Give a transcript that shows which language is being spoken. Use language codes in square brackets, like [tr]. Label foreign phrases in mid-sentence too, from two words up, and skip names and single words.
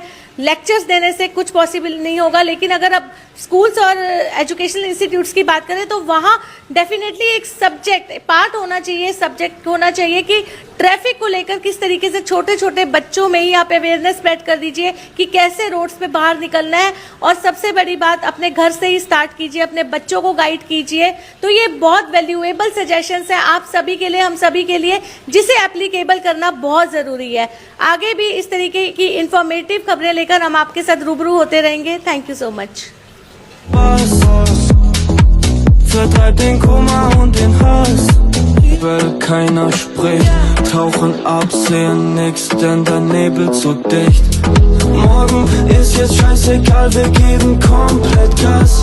[hi] लेक्चर्स देने से कुछ पॉसिबल नहीं होगा, लेकिन अगर आप स्कूल्स और [en] educational institutes [hi] की बात करें तो वहाँ डेफिनेटली एक [en] subject part [hi] होना चाहिए, सब्जेक्ट होना चाहिए कि ट्रैफिक को लेकर किस तरीके से छोटे छोटे बच्चों में ही आप [en] awareness spread [hi] कर दीजिए कि कैसे रोड्स पे बाहर निकलना है, और सबसे बड़ी बात अपने घर से ही स्टार्ट कीजिए, अपने बच्चों को गाइड कीजिए। तो ये बहुत [en] valuable suggestions [hi] हैं आप सभी के लिए, हम सभी के लिए, जिसे एप्लीकेबल करना बहुत ज़रूरी है। आगे भी इस तरीके की इंफॉर्मेटिव खबरें लेकर हम आपके साथ रूबरू होते रहेंगे। [en] thank you so much. [de] Vertreibt den Kummer und den Hass, weil keiner spricht, tauchen ab, sehen nix, denn der Nebel zu dicht. Morgen ist jetzt scheißegal, wir geben komplett Gas.